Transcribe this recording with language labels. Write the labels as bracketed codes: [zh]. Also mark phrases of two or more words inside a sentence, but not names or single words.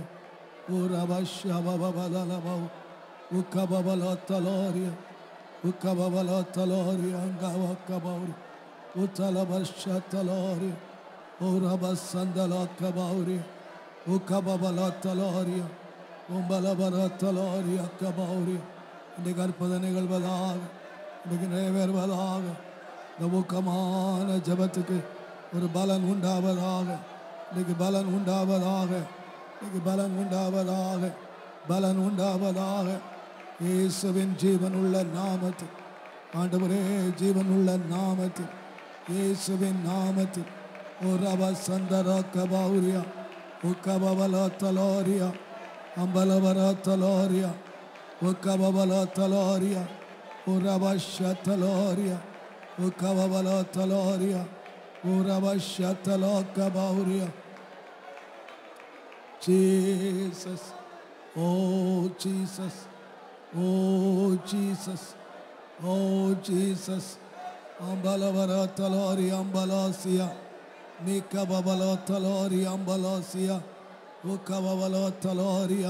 [ta] Urabashabababalaba. Ukababala talaria. Ukababala talaria. Angawa kabauri. Utalabashatalari. Urabasandala kabauri. Ukababala talaria. Umbalabara talaria kabauri. இன்னைக்கு அற்புத நிகழ்வதாக, இன்னைக்கு நிறைவேறுவதாக, இந்த ஊக்கமான ஜெபத்துக்கு ஒரு பலன் உண்டாவதாக, இன்னைக்கு பலன் உண்டாவதாக, இன்னைக்கு பலன் உண்டாவதாக, பலன் உண்டாவதாக. இயேசுவின் ஜீவனுள்ள நாமத்தில், ஆண்டவரே ஜீவனுள்ள நாமத்தில், இயேசுவின் நாமத்தில், ஓரவ சந்தர கபௌரியா உக்கபவல தலோரியா அம்பலவர தலோரியா உக்கபவல தலோரியா உரவஷ தலோரியா உக்கபவல தலோரியா உரவஷ தலோ கபௌரியா. [en] Jesus, oh Jesus, oh Jesus, oh Jesus. Ambalavara talori ambalasia, Nikababala talori ambalasia, Ukababala taloria.